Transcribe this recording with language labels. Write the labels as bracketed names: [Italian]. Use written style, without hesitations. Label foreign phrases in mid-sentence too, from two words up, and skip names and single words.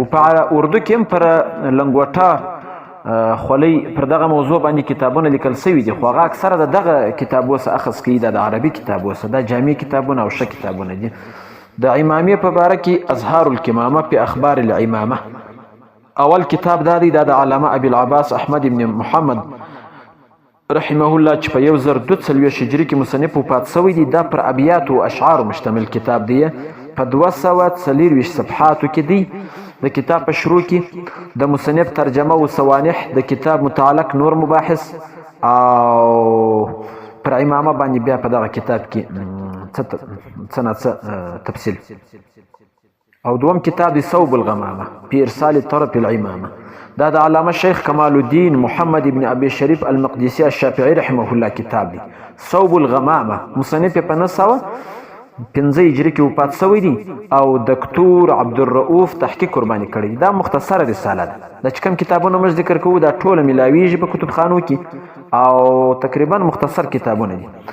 [Pashto] په اردو کې هم پر لنګوټه خولۍ پر دغه موضوع باندې کتابونه لیکل سوي دي، خو هغه اکثره د دغه کتابو څخه اخذ کوي، د عربي کتابو څخه دا جامع کتابونه او ښه کتابونه دي. د امامي په باره کې اظهار الکمامه په اخبار الامامه اول کتاب دا دی، دا د علامه ابي العباس احمد ابن محمد [Arabic] رحمه الله [Pashto] چې په 1042 هجري کې مصنف وفات شوی دی. دا پر ابیات او اشعار مشتمل کتاب دی، په 240 صفحاتو کې دی. د کتاب په شروع کې د مصنف ترجمه او سوانح، د کتاب متعلق نور مباحث او پر امامه باندې بیا په دغه کتاب کې څه تفصیل. او دوم کتاب دی صوب الغمامه په ارسال طرف الامامه، دا د علامه شیخ کمال الدین محمد ابن ابي شریف المقدسي الشافعي [Arabic] رحمه الله [Pashto] کتاب دی. صوب الغمامه مصنف په 905 هجري کې وفات شوی دی او دکتور عبدالرؤوف تحقیق قرباني کړی. دا مختصره رساله ده. دا چې کوم کتابونه موږ ذکر کوو دا ټوله ملاویږي په کتابخانو کې او تقریبا مختصر کتابونه دي.